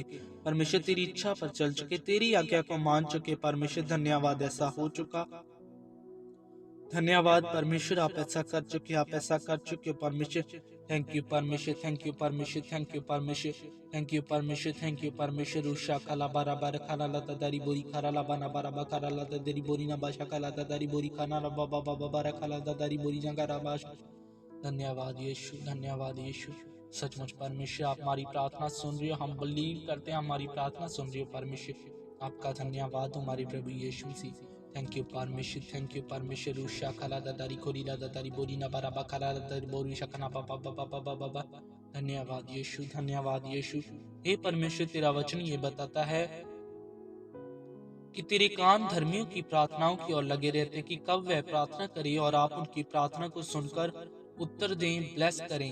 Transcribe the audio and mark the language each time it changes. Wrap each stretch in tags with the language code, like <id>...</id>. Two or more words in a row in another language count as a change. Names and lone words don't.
<hi>परमेश्वर, तेरी इच्छा पर चल चुके, तेरी आज्ञा को मान चुके। परमेश्वर, धन्यवाद, ऐसा हो चुका। धन्यवाद परमेश्वर, आप ऐसा कर चुके, आप ऐसा कर चुके परमेश्वर।</hi> <en>thank you परमेश्वर, thank you परमेश्वर, thank you परमेश्वर, thank you परमेश्वर, thank you परमेश्वर। उषा खाला बारा बार खाला लता दारी बोरी खाला ला बाना बारा बा खाला लता दारी बोरी ना बाशा खाला दारी बोरी खाना ला बाबा बाबा बारा खाला दारी बोरी जंगारा बाश।</en> <hi>धन्यवाद यीशु, धन्यवाद यीशु। सचमुच परमेश्वर, आप हमारी प्रार्थना सुन रही हो, हम बिलीव करते हैं हमारी प्रार्थना सुन रही हो। परमेश्वर, आपका धन्यवाद हमारे प्रभु यीशु मसीह।</hi> <en>thank you परमेश्वर, thank you परमेश्वर। उषा खाला दादारी कोरीला दादारी बोरी ना बाराबा खाला दादारी बोरी शकना पापा पापा पापा पापा।</en> <hi>धन्यवाद यीशु, धन्यवाद यीशु। हे परमेश्वर, तेरा वचन ये बताता है कि तेरे कान धर्मियों की प्रार्थनाओं की ओर लगे रहते हैं कि कब वह प्रार्थना करे और आप उनकी प्रार्थना को सुनकर उत्तर दें, ब्लेस करें।</hi>